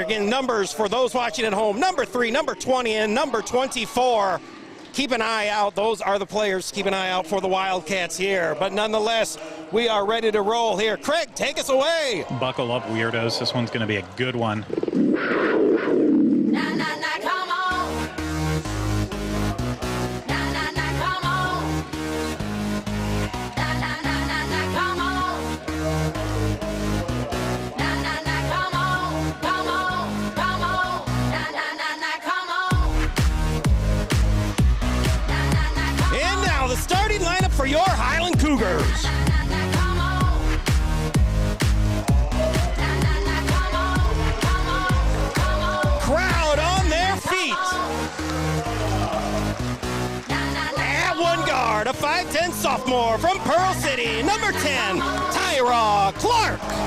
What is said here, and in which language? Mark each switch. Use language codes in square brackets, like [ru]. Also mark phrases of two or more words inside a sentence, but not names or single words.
[en] Again, numbers for those watching at home. Number 3, number 20, and number 24. Keep an eye out. Those are the players. Keep an eye out for the Wildcats here. But nonetheless, we are ready to roll here. Craig, take us away. Buckle up, weirdos. This one's going to be a good one. Nah, nah, nah, come on. Nah, nah, nah, come on. Nah, nah, nah, nah, nah, come on. Nah, nah, nah, come on. Come on, come on. Nah, nah, nah, nah, come on. Nah, nah, nah, come on. And now the starting lineup for your Highland Cougars. Crowd on their feet. At one guard, a 5'10" sophomore from Pearl City, number 10, Tyra Clark.